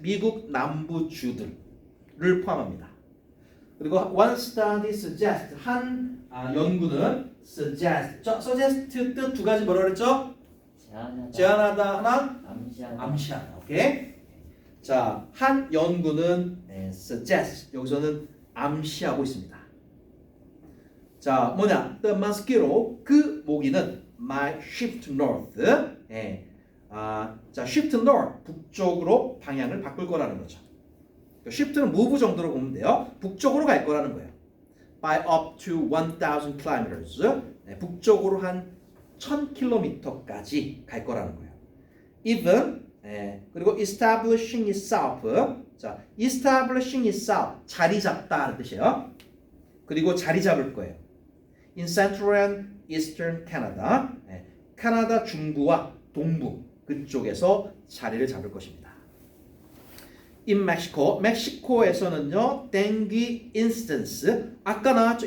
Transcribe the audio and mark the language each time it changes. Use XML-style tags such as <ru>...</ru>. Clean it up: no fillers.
<ko>미국 남부주들을 포함합니다. 그리고</ko> <en>one study suggests</en> <ko>한 연구는 suggest 뜻 두 가지 뭐라 그랬죠? 제안하다 하나 암시하다. 오케이. 자, 한 연구는 suggest 여기서는 암시하고 있습니다. 자, 뭐냐?</ko> <en>The mosquito</en> <ko>그 모기는</ko> <en>might shift north.</en> <ko>자, shift north 북쪽으로 방향을 바꿀 거라는 거죠. shift는 move 정도로 보면 돼요. 북쪽으로 갈 거라는 거예요.</ko> <en>By up to 1,000 kilometers.</en> <ko>북쪽으로 한 1,000km까지 갈 거라는 거예요.</ko> <en>Even</en> <ko>그리고</ko> <en>establishing itself.</en> <ko>자, establishing itself 자리 잡다는 뜻이에요. 그리고 자리 잡을 거예요.</ko> <en>In Central and Eastern Canada,</en> <ko>캐나다 중부와 동부 그쪽에서 자리를 잡을 것입니다.</ko> <en>In Mexico,</en> <ko>멕시코에서는요,</ko> <en>dengue instance,</en> <ko>아까 나왔죠?</ko>